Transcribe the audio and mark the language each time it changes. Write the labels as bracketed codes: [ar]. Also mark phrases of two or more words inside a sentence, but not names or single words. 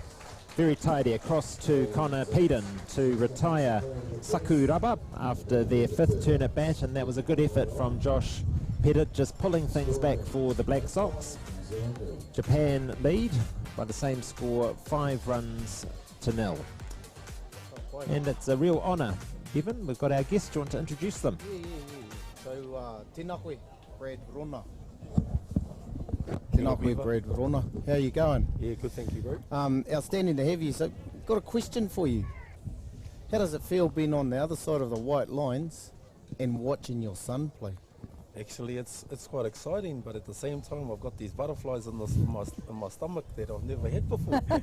[en] Very tidy across to Connor Peden to retire Sakuraba after their 5th turn at bat, and that was a good effort from Josh Pettit, just pulling things back for the Black Sox. Japan lead by the same score, 5-0. And it's a real honour. Evan, we've got our guests. Do you want to introduce them? So, [mi] tēnā koe, Brad Rona. Tēnā koe, [en] Brad Rona. How are you going? Yeah, good, thank you, bro. Outstanding to have you. So, got a question for you. How does it feel being on the other side of the white lines and watching your son play? Actually, it's quite exciting, but at the same time, I've got these butterflies in my stomach that I've never had before.